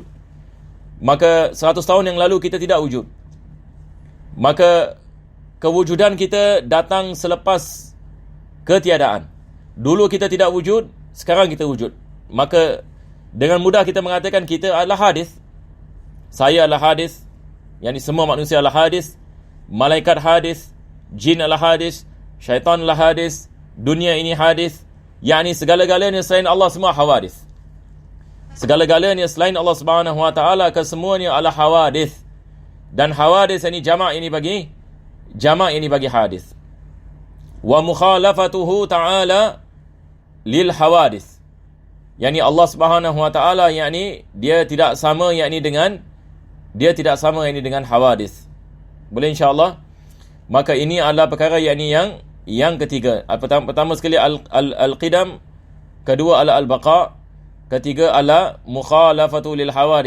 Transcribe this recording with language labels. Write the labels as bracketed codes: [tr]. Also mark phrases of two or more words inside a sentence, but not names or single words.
[ms] Maka 100 tahun yang lalu kita tidak wujud. Maka kewujudan kita datang selepas ketiadaan. Dulu kita tidak wujud, sekarang kita wujud. Maka dengan mudah kita mengatakan kita adalah hadis. Saya adalah hadis. Yani semua manusia adalah hadis. Malaikat hadis. Jin adalah hadis. Syaitan adalah hadis. Dunia ini hadis. Yani segala-galanya selain Allah semua hawadis. Segala-galanya selain [ar] الله سبحانه وتعالى [ms] kesemuanya adalah hawadis. Dan hawadis ini jamak ini bagi hadis. [ar] ومخالفته تعالى للحوادث. [ms] Yani [ar] الله سبحانه وتعالى [ms] dia tidak sama dengan hawadis. Boleh insya-Allah. Maka ini adalah perkara yang ketiga. Pertama sekali al-qidam, kedua adalah al-baqa, ketiga adalah [ar] مخالفة للحوادث.